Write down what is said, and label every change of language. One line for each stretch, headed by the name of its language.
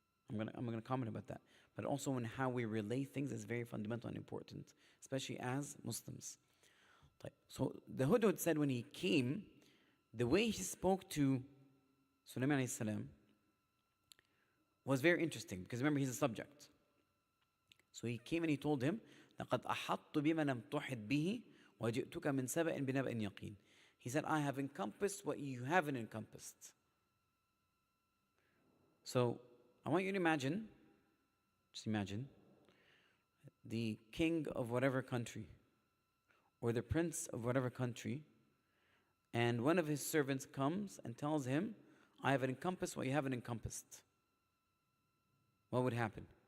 English: I'm gonna comment about that. But also in how we relay things is very fundamental and important, especially as Muslims. So the hudhud said when he came, the way he spoke to Sulaiman alayhi salam was very interesting, because remember, he's a subject. So he came and he told him,
Arabic: لَقَدْ أَحَطْتُ بِمَا لَمْ تُحِطْ بِهِ وَجِئْتُكَ مِنْ سَبَإٍ بِنَبَإٍ يَقِينٍ.
English: He said, I have encompassed what you haven't encompassed. So I want you to imagine, just imagine, the king of whatever country, or the prince of whatever country, and one of his servants comes and tells him, I have encompassed what you haven't encompassed. What would happen?